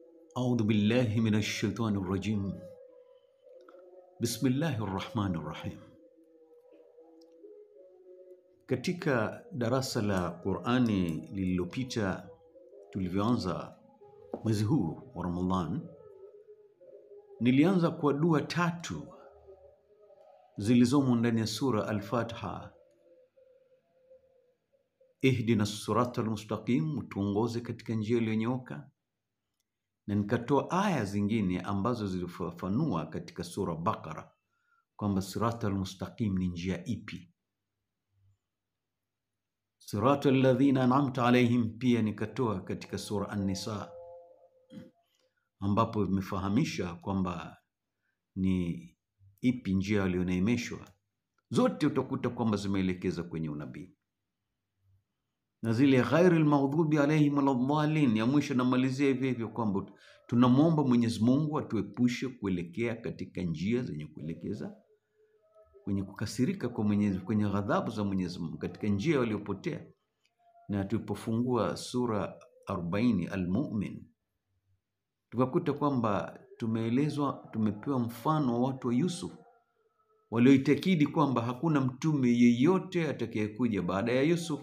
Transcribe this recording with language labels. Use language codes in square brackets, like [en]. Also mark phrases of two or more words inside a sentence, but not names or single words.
[ar] أعوذ بالله من الشيطان الرجيم. بسم الله الرحمن الرحيم. [sw] Katika darasa la Qur'ani lililopita tulivyoanza mwezi huu wa Ramadhan, nilianza kwa dua tatu zilizomo ndani ya sura Al-Fatiha. [ar] اهدنا الصراط المستقيم, [sw] tuongoze katika njia iliyonyooka. Na nikatoa aya zingine ambazo zilifafanua katika sura Baqara kwamba [ar] الصراط المستقيم [sw] ni njia ipi. [ar] صراط الذين أنعمت عليهم [sw] pia nikatoa katika sura An-Nisa, ambapo imefahamisha kwamba ni ipi njia walioneemeshwa. Zote utakuta kwamba zimeelekeza kwenye unabii. Na zile [ar] غير المغضوب عليهم ولا الضالين [sw] ya mwisho namalizia hivyo kwamba tunamwomba Mwenyezi Mungu atuepushe kuelekea katika njia zenye kuelekeza kwenye kukasirika kwa Mwenyezi, kwenye ghadhabu za Mwenyezi Mungu, katika njia waliopotea. Na tulipofungua sura 40 Al-Mu'min, tukakuta kwamba tumepewa mfano wa watu wa Yusuf walioitakidi kwamba hakuna mtume yeyote atakayekuja baada ya Yusuf.